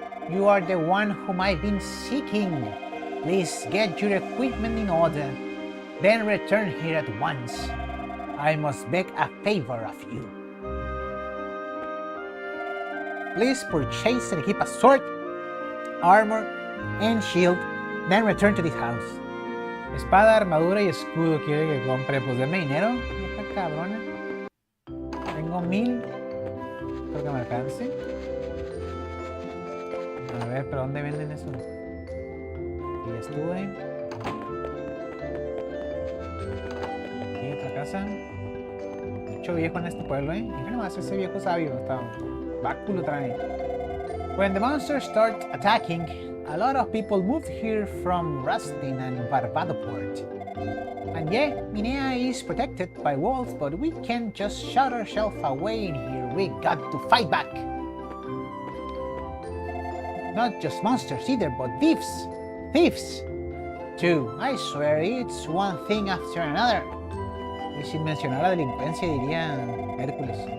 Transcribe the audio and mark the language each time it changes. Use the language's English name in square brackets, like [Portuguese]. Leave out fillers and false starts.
[English] You are the one whom I've been seeking. Please get your equipment in order. Then return here at once. I must beg a favor of you. Please purchase and keep a sword, armor, and shield, then return to this house. [Spanish] Espada, armadura y escudo quiere que compre. Pues deme dinero, esta cabrona. Tengo 1000. Creo que me alcance. A ver, pero ¿dónde venden eso? Aquí ya estuve. Casa. Mucho viejo en este pueblo, Mira nomás ese viejo sabio. Está báculo trae. [English] When the monsters start attacking, a lot of people move here from Rustin and Barbadoport. And yeah, Minea is protected by walls, but we can't just shut ourselves away in here. We got to fight back. Not just monsters either, but thieves. Thieves! too. I swear it's one thing after another. [Spanish] Y sin mencionar la delincuencia diría Hércules.